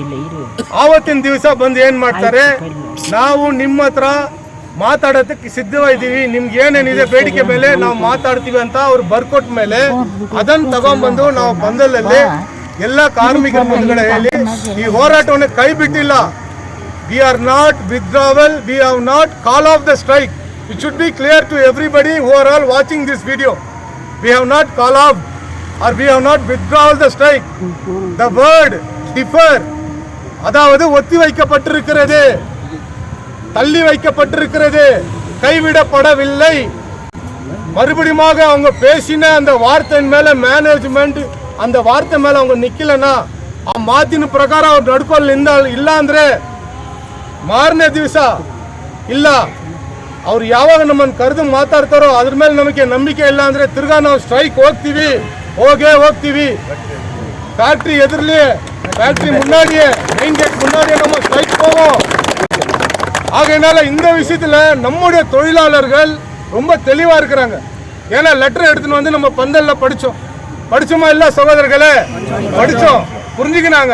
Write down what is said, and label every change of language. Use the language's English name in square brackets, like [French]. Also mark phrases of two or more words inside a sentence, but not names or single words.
[Kannada] ಆವತ್ತಿನ ದಿವಸ ಬಂದು ಏನು ಮಾಡ್ತಾರೆ, ನಾವು ನಿಮ್ಮ ಹತ್ರ ಮಾತಾಡೋದಕ್ಕೆ ಸಿದ್ಧವಾಗಿದ್ದೀವಿ, ನಿಮ್ಗೆ ಏನೇನಿದೆ ಬೇಡಿಕೆ ಮೇಲೆ ನಾವು ಮಾತಾಡ್ತೀವಿ ಅಂತ ಅವ್ರು ಬರ್ಕೊಟ್ಟ ಮೇಲೆ ಅದನ್ನು ತಗೊಂಡ್ಬಂದು ನಾವು ಬಂದಲ್ಲಲ್ಲಿ ಎಲ್ಲ ಕಾರ್ಮಿಕರ ಮುಂದ್ಗಡೆ ಹೇಳಿ ಈ ಹೋರಾಟವನ್ನು ಕೈ ಬಿಟ್ಟಿಲ್ಲ. [English] we are not withdrawal, we have not call off the strike. it should be clear to everybody who are all watching this video. we have not call off or we have not withdrawn the strike. The word differ, [Tamil] அதாவது ஒத்தி வைக்கப்பட்டிருக்கிறது, தள்ளி வைக்கப்பட்டிருக்கிறது, கைவிடப்படவில்லை. மறுபடியும் அவங்க பேசின அந்த வார்த்தையின் மேல மேனேஜ்மெண்ட் அந்த வார்த்தை மேல அவங்க [Kannada] ನಿಕ್ಕಿಲ್ಲನಾ ಆ ಮಾತಿನ ಪ್ರಕಾರ ಅವ್ರು ನಡ್ಕೊಳ್ಳಿಲ್ಲ ಇಲ್ಲ ಅಂದ್ರೆ ಮಾರನೇ ದಿವಸ ಇಲ್ಲ ಅವ್ರು ಯಾವಾಗ ನಮ್ಮನ್ನು ಕರೆದು ಮಾತಾಡ್ತಾರೋ ಅದ್ರ ಮೇಲೆ ನಮಗೆ ನಂಬಿಕೆ ಇಲ್ಲ ಅಂದ್ರೆ ತಿರ್ಗಾ ನಾವು ಸ್ಟ್ರೈಕ್ ಹೋಗ್ತೀವಿ. [Tamil] ஃபேக்டரி எதிரிலே, ஃபேக்டரி முன்னாடியே, [English] main gate [Tamil] முன்னாடியே நம்ம ஸ்ட்ரைக் போவோம். ஆகையினால இந்த விஷயத்தில் நம்முடைய தொழிலாளர்கள் ரொம்ப தெளிவாக இருக்கிறாங்க. ஏன்னா லெட்டர் எடுத்துன்னு வந்து நம்ம பந்தலில் படித்தோமா இல்லை சகோதரர்களே, படித்தோம், புரிஞ்சுக்கினாங்க.